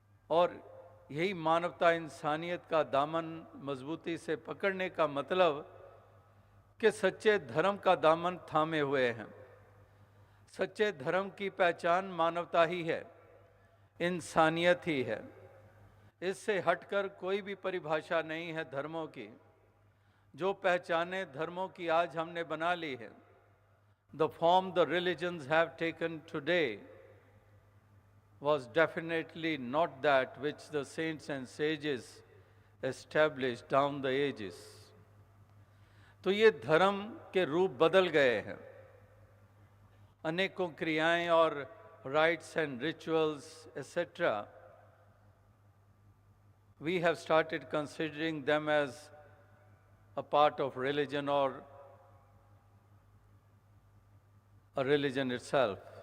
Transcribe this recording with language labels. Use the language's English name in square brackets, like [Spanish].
[Hindi] और यही मानवता इंसानियत का दामन मजबूती से पकड़ने का मतलब कि सच्चे धर्म का दामन थामे हुए हैं। सच्चे धर्म की पहचान मानवता ही है, इंसानियत ही है। इससे हटकर कोई भी परिभाषा नहीं है धर्मों की। जो पहचाने धर्मों की आज हमने बना ली है। [English] The form the religions have taken today was definitely not that which the saints and sages established down the ages. [Hindi] तो ये धर्म के रूप बदल गए हैं। अनेकों क्रियाएं और [English] rites and rituals, etc., we have started considering them as a part of religion or a religion itself.